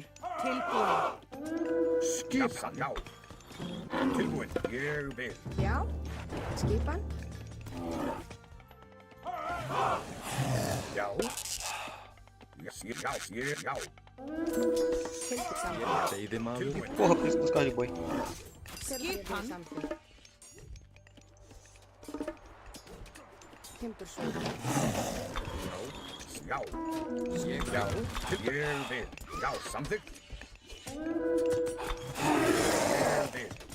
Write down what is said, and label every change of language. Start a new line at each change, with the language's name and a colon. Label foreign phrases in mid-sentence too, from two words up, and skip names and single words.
Icelandic: Tilbúin. Skipan, já. Tilbúin. Ég vil. Já. Skipan. Já. Já. Til samþykkt. Veiðimaður. Tilbúin.
Portuguese: Porra, por isso que eu gosto de boi.
Icelandic: Skipan. Samþykkt. Timbursveit. Já. Ég Já. já. Ég vil. Já, samþykkt. Ég vil.